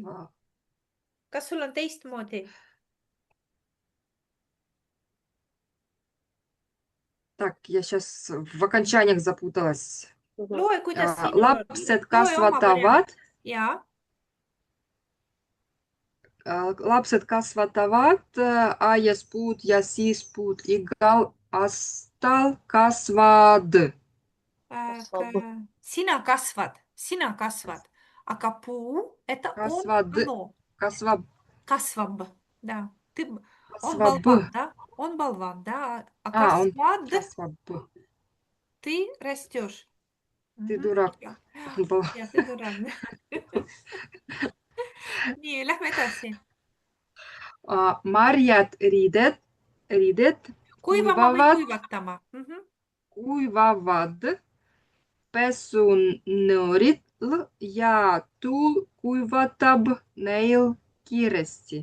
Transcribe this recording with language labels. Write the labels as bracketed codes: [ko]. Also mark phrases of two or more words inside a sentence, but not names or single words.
[et] Kasva. kas sul on teistmoodi? [ru] Так, я сейчас в окончаниях запуталась. [et] Loe, kuidas sinul on. Lapsed Loe oma variant. kasvatavad, Jaa, lapsed kasvatavad aias puud ja siis puud igal aastal kasvad. Kasvab. sina kasvad, aga puu, [ru] это он, [et] Kasvad, [ru] оно, [et] kasvab, kasvab, [ru] да. Ты, он [et] kasvab. [ru] болван, да? Он болван, да? А Он [et] kasvad, kasvab. [ru] ты растешь. Ты Мгм. дурак. Он был- Jah, ты дурак. [et] Nii, lähme edasi. Marjad riided Kuivama või kuivavad, kuivatama? kuivavad pesunõril ja tuul kuivatab neil kiiresti.